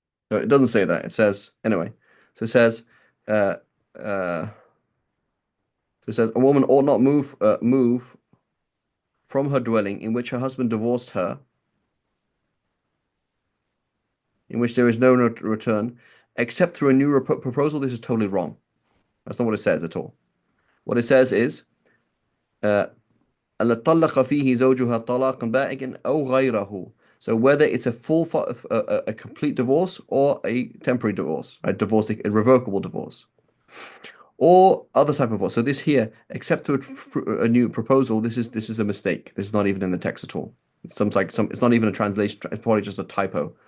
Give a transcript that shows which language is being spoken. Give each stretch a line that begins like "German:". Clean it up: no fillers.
English: No, it doesn't say that. It says anyway. So it says, uh, uh, so it says a woman ought not move from her dwelling in which her husband divorced her, in which there is no return, except through a new proposal. This is totally wrong. That's not what it says at all. What it says is, uh,
Arabic: ألا طلق فيه زوجها طلاقا بائنا أو غيره.
English: So whether it's a a complete divorce or a temporary divorce, a divorce, a revocable divorce, or other type of divorce. So this here, except to a new proposal, this is a mistake. This is not even in the text at all. It's not even a translation. It's probably just a typo.